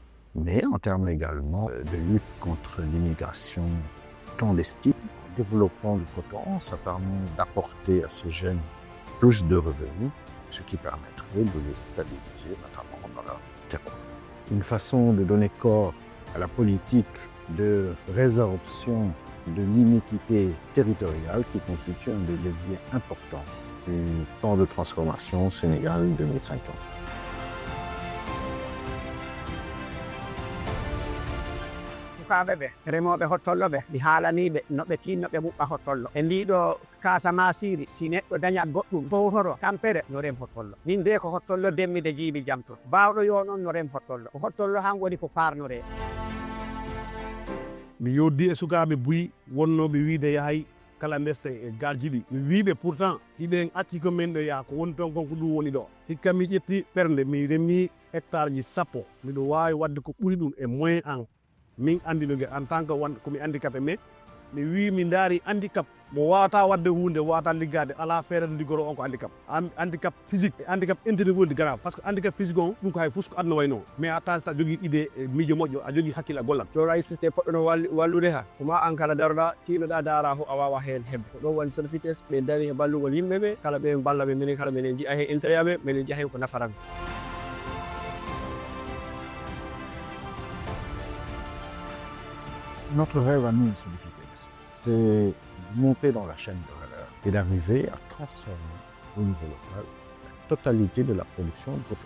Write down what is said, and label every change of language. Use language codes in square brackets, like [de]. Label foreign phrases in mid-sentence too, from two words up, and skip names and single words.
[fr] Mais en termes également de lutte contre l'immigration clandestine, en développant le coton, ça permet d'apporter à ces jeunes plus de revenus, ce qui permettrait de les stabiliser, notamment dans leur terroir. Une façon de donner corps à la politique de résorption de l'inéquité territoriale qui constitue un des leviers importants du plan de transformation Sénégal 2050. [ff] Sukaɓe ɓe remoɓe hottollo ɓe mi haalaniɓe noɓe tinno ɓe ɓuɓɓa hottollo e ndiɗo kasa masiri si neɗɗo dañat goɗɗum bowtoro tampere no rem hottollo min de ko hottollo demmide jiiɓi jam to bawɗo yo noon no rem hottollo ko hottollo han woni ko farnore. mi yoddi e sukaɓe buyi wonnoɓe wiide yahay kala ndeste e galji ɗi mi wiɓe pourtant hiɓe acci ko men ɗo yaa ko woni toon konko ɗum woni ɗo hikka mi ƴetti ɓernde mi remi hectare ji sappo miɗo wawi wadde ko ɓuuri ɗum e moyen an min andinogue [fr] en tant que [ff] wonde komi [fr] handicapé mais [ff] mi wi mi daari handicap mo wawata wadde hunde wawata liggade ala feere no liggoro on ko [fr] handicap physique [ff] e [fr] handicap intellectuel grave par ce que handicap physique [ff] on ɗum ko hay fus ko aduna way noon mais a tawi sa jogui idée e miijo moƴƴo a jogui hakkille a gollat so wawi systéme poɗɗono wallude ha koma an kala daroɗa tinoɗa dara ho a wawa hen hebde ko ɗon woni Sodefitex ɓe daari e ballugol yimɓeɓe kala ɓe ballaɓe minen kala minen jiiya hen intérêt aɓe minen jiiya hen ko nafaran. [fr] Notre rêve à nous, Sodefitex, c'est monter dans la chaîne de valeur et d'arriver à transformer au niveau local la totalité de la production de coton.